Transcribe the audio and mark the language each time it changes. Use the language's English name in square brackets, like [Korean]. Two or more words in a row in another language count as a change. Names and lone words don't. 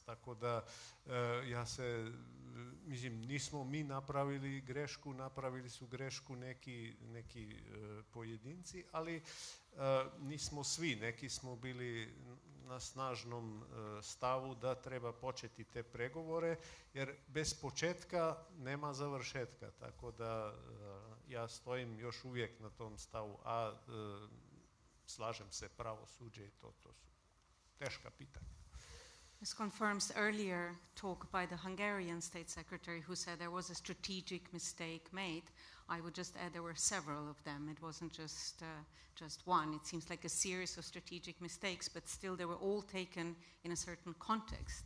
[Croatian] Tako da mislim, nismo mi napravili grešku, napravili su grešku neki pojedinci, ali nismo svi, neki smo bili na snažnom stavu da treba početi te pregovore, jer bez početka nema završetka, tako da ja stojim još uvijek na tom stavu, a slažem se, pravosuđe i to su teška pitanja. [English] This confirms earlier talk by the Hungarian State Secretary who said there was a strategic mistake made. I would just add there were several of them. It wasn't just one. It seems like a series of strategic mistakes, but still they were all taken in a certain context.